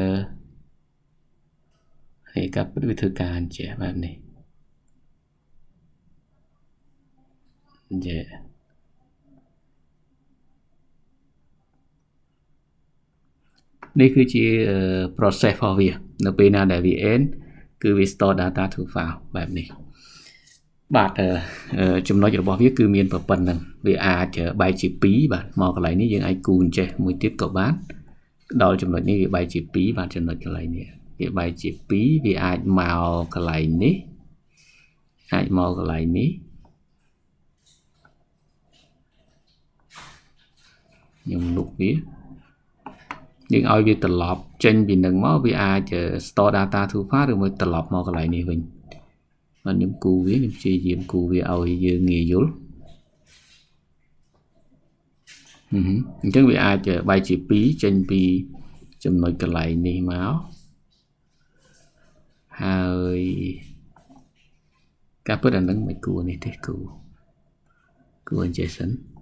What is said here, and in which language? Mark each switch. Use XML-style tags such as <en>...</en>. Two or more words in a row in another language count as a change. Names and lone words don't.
<km>ហើយការពិតវាធ្វើការអញ្ចឹងបែបនេះអញ្ចឹងនេះគឺជា process របស់វានៅពេលណាដែលវា end គឺវា</km> <en>store data to file</en> <km>បែបនេះបាទចំណុចរបស់វាគឺមានប៉ុណ្្នឹងវាអាចបែកជា2បាទមកកន្លែងនេះយើងអាចគូអញ្ចេះមួយទៀតក៏បានដល់ចំណុចនេះវាបែកជា2បាទចំណុចកន្លែងនេះវាបែកជា2វាអាចមកកន្លែងនេះអាចមកកន្លែងនេះ ខ្ញុំលុបវាយើងឲ្យវាត្រឡប់ចេញពីនឹងមកវាអាច</km> <en>store data to file</en> <km>ឬមួយត្រឡប់មកកន្លែងនេះវិញបាទខ្ញុំគូវាខ្ញុំព្យាយាមគូវាឲ្យយើងងាយយល់ អញ្ចឹងវាអាចបែកជា2ចេញពីចំណុចកន្លែងនេះមកហើយការពិតអានឹងមិនគួរនេះទេគួរអញ្ចេះសិន</km>